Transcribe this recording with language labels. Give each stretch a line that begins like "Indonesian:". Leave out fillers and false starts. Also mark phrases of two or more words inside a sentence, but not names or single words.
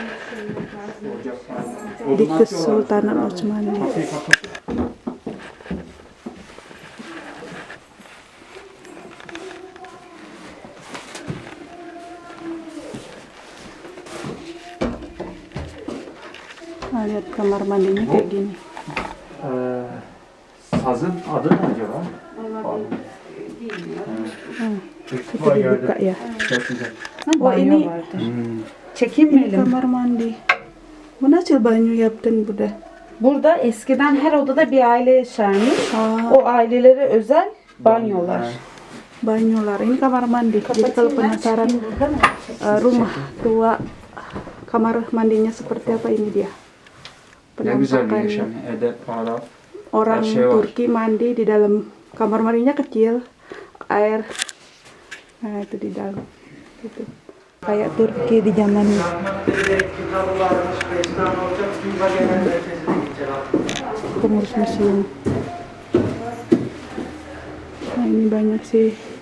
Indonesian: Di Kesultanan Osmanli. Nah, lihat kamar mandinya kayak gini.
Turkish: Sazın adı ne acaba?
Indonesian: Itu dibuka ya. Oh ini
Turkish: çekinmeyelim.
Indonesian: kamar mandi.
Turkish: Bu nasıl banyo yaptın burada? Burada eskiden her odada bir aile yaşarmış. O ailelere özel banyolar. Banyolar.
Indonesian: Ini kamar mandi. Jadi kalau penasaran rumah tua kamar mandinya seperti apa, ini dia.
Turkish: Ne güzel bir
Indonesian: Penampakan
Turkish: yaşam. Edep, ahlak.
Indonesian: orang
Turkish: Her şey var.
Indonesian: Turki mandi di dalam kamar mandinya kecil, air. Nah itu di dalam. Itu kayak Turki di zaman pengurus museum. Nah ini banyak sih.